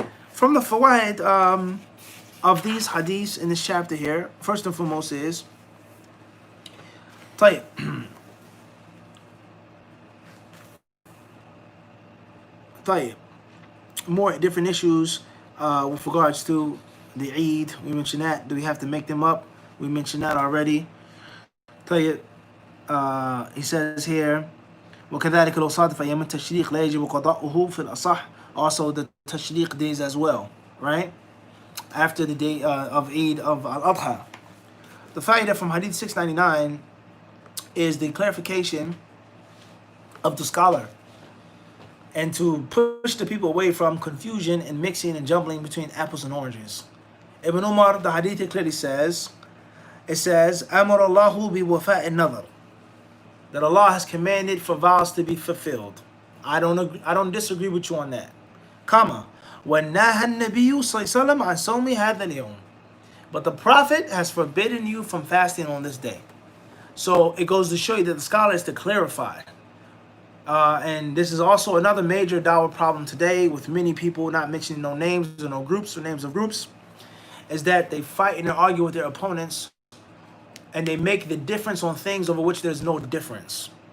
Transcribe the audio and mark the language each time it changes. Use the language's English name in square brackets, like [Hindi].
[English] From the fawaid of these hadiths in this chapter here, first and foremost is طيب. More different issues with regards to the Eid. We mentioned that. Do we have to make them up? We mentioned that already. [Arabic] He says here, وكذلك لو صادف أيام التشريق لا يجب قضاؤه في الأصح. [English] Also the tashriq days as well, right? After the day of Eid of Al-Adha. The fa'idah from Hadith 699 is the clarification of the scholar and to push the people away from confusion and mixing and jumbling between apples and oranges. Ibn Umar, the hadith clearly says, أمر الله بوفاء النظر, that Allah has commanded for vows to be fulfilled. I don't disagree with you on that. [Arabic] Comma, وَنَهَى النَّبِيُّ صَلَّى اللَّهُ عَلَيْهِ وَسَلَّمَ عَنْ صَوْمِ هَذَا الْيَوْمِ. [English] But the Prophet has forbidden you from fasting on this day. So it goes to show you that the scholar is to clarify. And this is also another major dawah problem today with many people, not mentioning no names or no groups or names of groups, is that they fight and they argue with their opponents and they make the difference on things over which there's no difference.